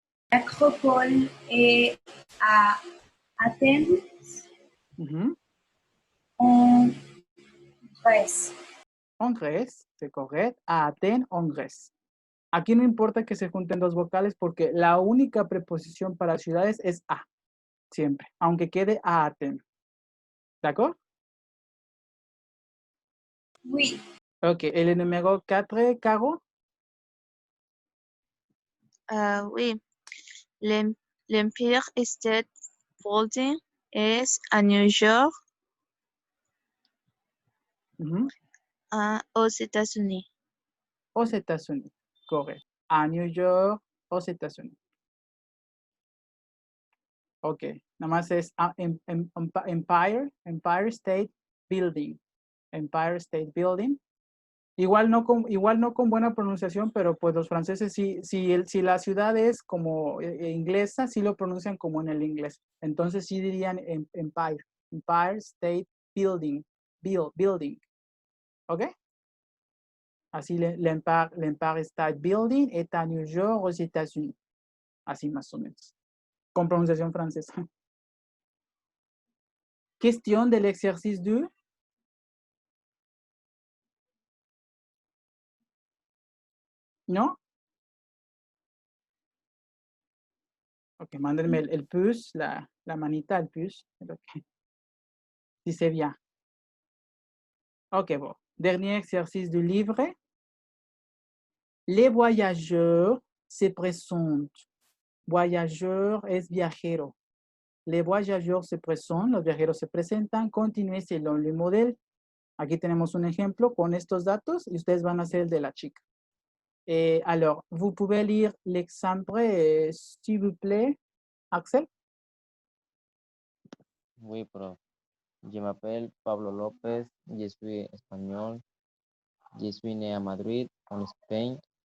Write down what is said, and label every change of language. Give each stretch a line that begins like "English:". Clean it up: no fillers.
French: L'acropole est à Athènes, en Grèce. En Grèce, c'est correct. À Athènes, en Grèce.
Spanish: Aquí no importa que se junten dos vocales porque la única preposición para ciudades es a. Siempre. Aunque quede a Athènes.
French: ¿D'accord? Oui.
Spanish: Ok. El número 4, Caro.
French: Oui. L'Empire State Building es a New York, aux États-Unis. Aux États-Unis. Correcto. A New York, aux États-Unis.
Spanish: Ok. Nada más es Empire State Building.
English: Empire State Building.
Spanish: Igual no con buena pronunciación, pero pues los franceses si la ciudad es como inglesa, sí lo pronuncian como en el inglés. Entonces sí dirían Empire State Building. Building. ¿Ok?
French: Así, l'Empire State Building est à New York, aux États-Unis.
Spanish: Así más o menos. Con pronunciación francesa.
French: Question de l'exercice 2.
Spanish: ¿No? Ok, mándenme el pouce, la manita, el pouce. Okay.
French: Si c'est bien. Ok, bon. Dernier exercice du livre. Les voyageurs se présentent.
Spanish: Voyageur es viajero.
French: Les voyageurs se présentent,
Spanish: los viajeros se presentan.
French: Continuez selon le modèle.
Spanish: Aquí tenemos un ejemplo con estos datos y ustedes van a hacer el de la chica.
French: Alors, vous pouvez lire l'exemple, s'il vous plaît, Axel? Oui, prof. Je m'appelle Pablo López, je suis espagnol, je suis né à Madrid, en Espagne.